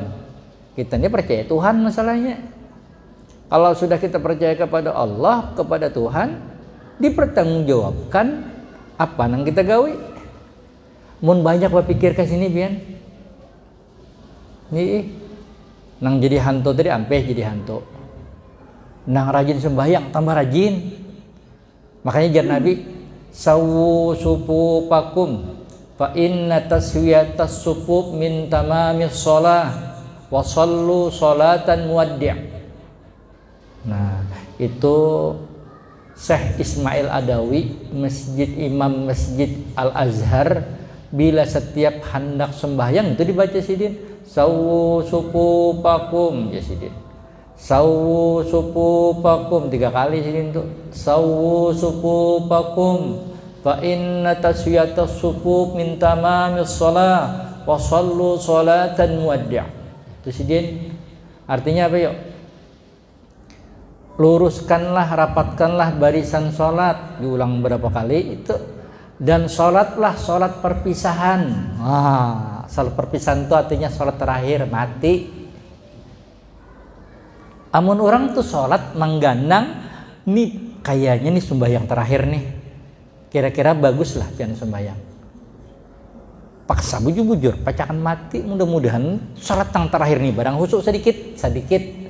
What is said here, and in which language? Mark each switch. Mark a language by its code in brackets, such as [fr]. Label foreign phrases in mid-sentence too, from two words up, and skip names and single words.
[id] Kita ini percaya Tuhan masalahnya. Kalau sudah kita percaya kepada Allah, kepada Tuhan, dipertanggungjawabkan apa nang kita gawi. [bjn] Mun banyak berpikir ke sini pian. Nih nang jadi hantu tadi ampeh jadi hantu. Nang rajin sembahyang tambah rajin. Makanya jar Nabi [ar] سووا صفوفكم فإن تسوية الصفوف من تمام الصلاة وصلوا صلاة مودع'. [bjn] Nah, itu Syekh Ismail Adawi, Imam Masjid Al-Azhar, bila setiap hendak sembahyang itu dibaca sidin [ar] سووا صفوفكم [bjn] ya sidin. [ar] سووا صفوفكم [bjn] 3 kali sidin tuh. [ar] سووا صفوفكم فإن تسوية الصفوف من تمام الصلاة وصلوا صلاة مودع'. [bjn] Itu sidin. Artinya apa yuk? [id] Luruskanlah, rapatkanlah barisan sholat, diulang berapa kali itu, dan sholatlah sholat perpisahan. Sholat perpisahan itu artinya sholat terakhir mati. [bjn] Amun orang tuh sholat mengganang nih kayaknya nih sembahyang terakhir nih, kira-kira bagus lah pian sembahyang. Paksa bujur-bujur, pacakan mati, mudah-mudahan sholat yang terakhir nih barang husuk sedikit.